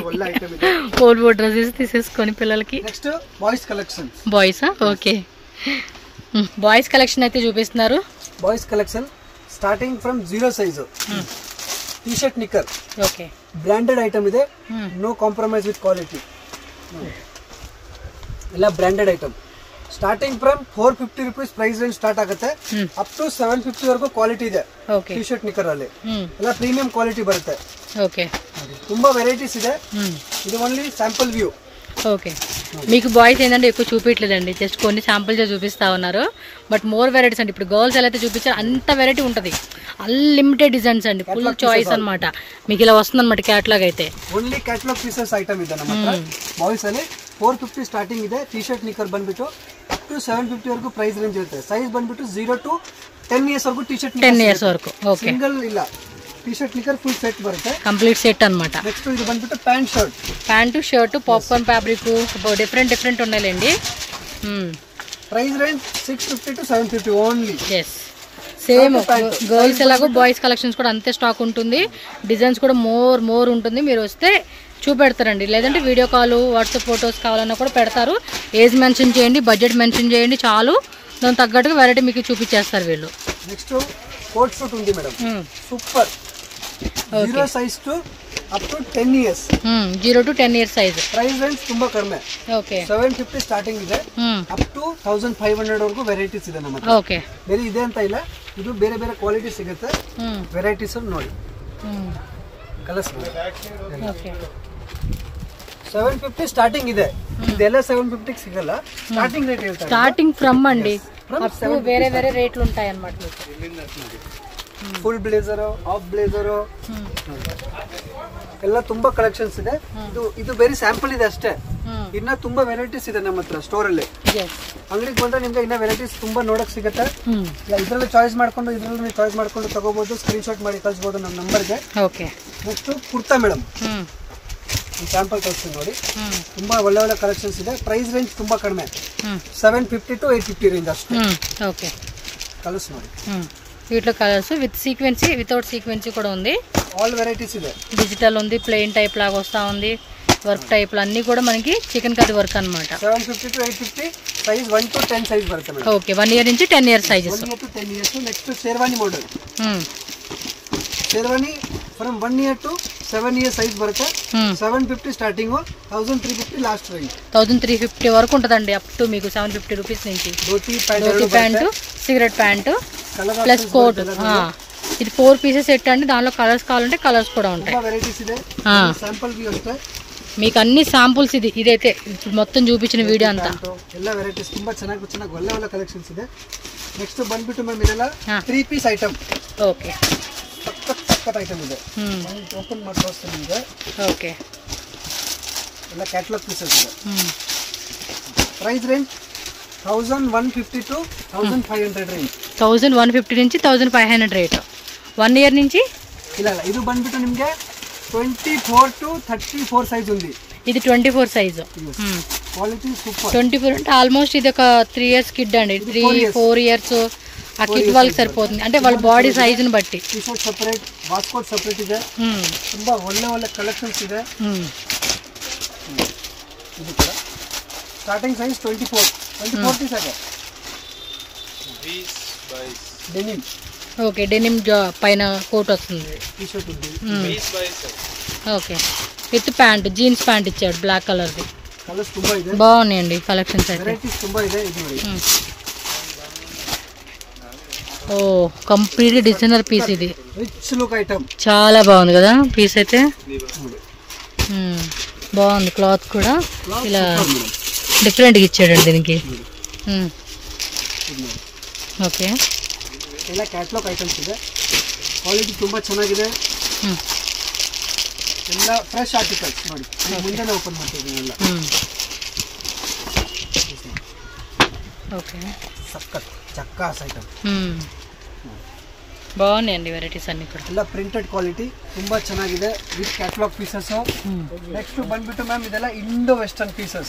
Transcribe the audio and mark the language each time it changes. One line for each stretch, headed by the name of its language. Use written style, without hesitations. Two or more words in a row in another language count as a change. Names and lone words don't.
Telugu: 4 డ్రెస్సెస్ తీసేసుకొని పిల్లలకి. బాయ్సా? ఓకే,
English: boys collection
Telugu: అయితే చూపిస్తున్నారు.
English: boys collection starting from 0 size. T-shirt nikkar.
Telugu: ఓకే,
English: branded item ಇದೆ. no compromise with quality.
Kannada: ఇలా
English: branded item starting from 450 rupees price range start
Kannada: ಆಗುತ್ತೆ.
English: up to
Kannada: 750 ವರೆಗೂ ಕ್ವಾಲಿಟಿ ಇದೆ
English: T-shirt
Kannada: ನಿಕ್ಕರ್ ಅಲ್ಲಿ. ಎಲ್ಲ
English: premium quality
Kannada: ಬರುತ್ತೆ. ಓಕೆ, ತುಂಬಾ ವೆರೈಟೀಸ್ ಇದೆ. ಇದು
English: only sample view.
Telugu: ఓకే, మీకు బాయ్స్ ఏంటంటే ఎక్కువ చూపించలేదండి, జస్ట్ కొన్ని శాంపుల్స్ చూపిస్తా ఉన్నారు.
English: but more varieties అండి.
Telugu: ఇప్పుడు గర్ల్స్ ఎలా అయితే చూపించారు అంత వెరైటీ ఉంటుంది.
English: unlimited designs
Telugu: అండి,
English: full choice
Telugu: అనమాట. మీకు ఇలా వస్తుంది అనమాట క్యాటలాగ్ అయితే.
English: only catalogue pieces item
Kannada: ಇದೆ ನಮ್ಮ ಹತ್ರ. ಬಾಯ್ಸ್ ಅಲ್ಲಿ 450 ಸ್ಟಾರ್ಟಿಂಗ್ ಇದೆ.
English: T-shirt
Kannada: ನಿಕ್ಕರ್ ಬಂದ್ಬಿಟ್ಟು
English: up to
Kannada: 750 ವರೆಗೂ
English: price range
Kannada: ಇರುತ್ತೆ. ಸೈಜ್ ಬಂದ್ಬಿಟ್ಟು
English: 0 to 10 years
Kannada: ವರೆಗೂ
English: T-shirt
Kannada: 10 ಇಯರ್ಸ್ ವರೆಗೂ. ಓಕೆ, ಸಿಂಗಲ್ ಇಲ್ಲ,
English: T-shirt
Kannada: ನಿಕ್ಕರ್
English: full set
Kannada: ಬರುತ್ತೆ,
English: complete set
Telugu: ಅన్నమాట.
Kannada: నెక్స్ట్ ఇది ಬಂದ್ಬಿಟ್ಟು
English: pant shirt. pant shirt popcorn fabric different
Telugu: ఉన్నాయండి.
English: price range 650 to 750 only.
Telugu: ఎస్,
English: same girls
Telugu: ఎలాగో
English: boys collections
Telugu: కూడా అంతే స్టాక్ ఉంటుంది. డిజైన్స్ కూడా మోర్ ఉంటుంది. మీరు వస్తే చూపెడతారండి, లేదంటే
English: video call, WhatsApp photos
Telugu: కావాలన్నా కూడా పెడతారు.
English: age mention
Telugu: చేయండి,
English: budget mention
Telugu: చేయండి చాలు. దాని తగ్గట్టుగా వెరైటీ మీకు చూపించేస్తారు వీళ్ళు.
English: next coat suit
Telugu: ఉంది మేడం, సూపర్.
English: 0 size to up to 10 years. 0 to 10 years size. price range
Kannada: ತುಂಬಾ ಕಡಿಮೆ. ಓಕೆ, 750 ಸ್ಟಾರ್ಟಿಂಗ್ ಇದೆ.
English: up to
Kannada: 1500 ವರೆಗೂ ವೆರೈಟೀಸ್ ಇದೆ ನಮ್ಮ ಹತ್ರ. ಓಕೆ, ಬೇರೆ ಇದೆ ಅಂತ ಇಲ್ಲ, ಇದು ಬೇರೆ ಕ್ವಾಲಿಟಿ ಸಿಗುತ್ತೆ. ವೆರೈಟೀಸ್ ನೋಡಿ, ಕಲರ್ಸ್. ಓಕೆ, 750 ಸ್ಟಾರ್ಟಿಂಗ್ ಇದೆ. ಇದೆಲ್ಲ 750 ಸಿಗಲ್ಲ.
English: starting rate
Kannada: ಹೇಳ್ತಾರೆ.
English: starting from
Telugu: అండి
English: up to
Telugu: వేరే రేట్లు ఉంటాయి అన్నమాట.
English: full blazer, half blazer
Kannada: ಎಲ್ಲ ತುಂಬಾ ಕಲೆಕ್ಷನ್ಸ್ ಇದೆ. ಇದು ಬೇರೆ ಸ್ಯಾಂಪಲ್ ಇದೆ ಅಷ್ಟೇ. ಇನ್ನ ತುಂಬಾ ವೆರೈಟೀಸ್ ಇದೆ ನಮ್ಮ ಹತ್ರ ಸ್ಟೋರ್ ಅಲ್ಲಿ. ಅಂಗಡಿಗೆ ಬಂದ್ರೆ ನಿಮ್ಗೆ ಇನ್ನ ವೆರೈಟೀಸ್ ತುಂಬಾ ನೋಡಕ್ ಸಿಗುತ್ತೆ. ಇದ್ರಲ್ಲಿ ಚಾಯ್ಸ್ ಮಾಡ್ಕೊಂಡು ತಗೋಬಹುದು.
English: screen shot
Kannada: ಮಾಡಿ ಕಳಿಸಬಹುದು ನಮ್ಮ ನಂಬರ್ಗೆ. ಓಕೆ, ನೆಕ್ಸ್ಟ್ ಕುರ್ತಾ ಮೇಡಮ್, ಸ್ಯಾಂಪಲ್ ಕಳಿಸ್ತೀನಿ ನೋಡಿ. ತುಂಬಾ ಒಳ್ಳೆ ಕಲೆಕ್ಷನ್ಸ್ ಇದೆ.
English: price range
Kannada: ತುಂಬಾ ಕಡಿಮೆ,
English: 750 to 850 range
Kannada: ಅಷ್ಟೇ. ఓకే, కలర్స్ ನೋಡಿ.
Telugu: వీటిలో
English: colours with sequency, without sequency
Telugu: కూడా ఉంది.
English: all varieties
Kannada: ಇದೆ.
Telugu: డిజిటల్ ఉంది,
English: plain type
Telugu: లాగా వస్తా ఉంది,
English: work type
Telugu: అన్ని కూడా మనకి
English: chicken curry work
Telugu: అన్నమాట.
English: 750 to 850 size 1 to 10 size
Kannada: బರುತ್ತೆ మేడం.
Telugu: ఓకే, 1 ఇయర్ నుంచి 10
English: years sizes. 1 to 10 years.
Telugu: నెక్స్ట్ షేర్వానీ మోడల్.
English: sherwani from 1 year to 7 years size బರುತ್ತೆ 750 starting 1350 last range
Telugu: 1350 వరకు ఉంటుందండి
English: up to
Telugu: మీకు 750 రూపీస్ నుంచి ధోతి
English: pant cigarette pant plus coat
Telugu: ఇది
English: 4 pieces set
Telugu: అండి దానిలో కలర్స్ కావాలంటే కలర్స్ కూడా ఉంటాయి వెరైటీస్ ಇದೆ శాంపుల్ వి వస్తాయి మీకు అన్ని శాంపుల్స్ ఇదైతే ఇప్పుడు మొత్తం చూపించిన వీడియో అంతా
Kannada: ಎಲ್ಲ వెరైటీస్ ತುಂಬಾ ಚೆನ್ನಾಗಿ ಒಳ್ಳೆ ಕಲೆಕ್ಷನ್ಸ್ ಇದೆ ನೆಕ್ಸ್ಟ್ ಬಂದ್ಬಿಟ್ಟು ಮ್ಯಾಮ್ ಇದೆಲ್ಲ
English: 3 piece item
Kannada: ಓಕೆ ಸಖತ್ ಐಟಮ್ ಇದೆ ಓಪನ್ ಮಾಡಿ ತೋರಿಸ್ತೀನಿ ನಿಮಗೆ ಓಕೆ ಎಲ್ಲ
English: catalogue pieces
Kannada: ಇದೆ
English: price range 1150 to 1500 range
Telugu: 1150 నుంచి 1500 ರೇಟ್ 1 ఇయర్ నుంచి
Kannada: ಇಲ್ಲ ಇದು ಬಂದ್ಬಿಟ್ಟು ನಿಮಗೆ
English: 24 to 34 size
Kannada: ఉంది
Telugu: ఇది 24 సైజ్
English: quality super
Telugu: 24 అంటే ఆల్మోస్ట్ ఇది ఒక
English: 3 years kid
Telugu: అండి 3-4 ఇయర్స్ ఆ కిడ్ వాళ్ళకి సరిపోతుంది అంటే వాళ్ళ బాడీ సైజుని బట్టి
English: T-shirt separate waistcoat separate
Kannada: ಇದೆ ತುಂಬಾ ಒಳ್ಳೆ ಕಲೆಕ್ಷನ್ಸ್ ಇದೆ ಇದು ಕೂಡ
English: starting size
Kannada: 24 ಪೀಸ್ ಇದೆ
English: 20 by denim
Telugu: ఓకే డెనిమ్ పైన కోట్ వస్తుంది
English: T-shirt
Telugu: ఉంది 20 బై ఓకే
English: with pant jeans pant
Telugu: ఇచ్చాడు బ్లాక్ కలర్ది
Kannada: కలర్స్ ತುಂಬಾ ಇದೆ
Telugu: బాగున్నాయండి కలెక్షన్స్ అయితే
Kannada: వెరైటీస్ ತುಂಬಾ ಇದೆ ఇది ನೋಡಿ
Telugu: ఓ
English: complete designer piece
Telugu: ఇది
English: rich look item
Telugu: చాలా బాగుంది కదా పీస్ అయితే బాగుంది క్లాత్ కూడా ఇలా డిఫరెంట్గా ఇచ్చాడండి దీనికి ఓకే
Kannada: ಎಲ್ಲ
English: catalogue items
Kannada: ಇದೆ ಕ್ವಾಲಿಟಿ ತುಂಬಾ ಚೆನ್ನಾಗಿದೆ ಎಲ್ಲ
English: fresh articles
Kannada: ನೋಡಿ ಮುಂದೆನೇ ಓಪನ್ ಮಾಡ್ತಿದ್ದೀನಿ ಎಲ್ಲ ఓకే ಸಖತ್ ಚಕ್ಕಾಸ್ ಐಟಮ್
Telugu: బాగున్నాయండి వెరైటీస్ అన్ని కూడా
Kannada: ಎಲ್ಲ
English: printed quality
Kannada: ತುಂಬಾ ಚೆನ್ನಾಗಿದೆ
English: with catalogue pieces next
Kannada: ಬಂದ್ಬಿಟ್ಟು ಮ್ಯಾಮ್ ಇದೆಲ್ಲ
English: Indo western pieces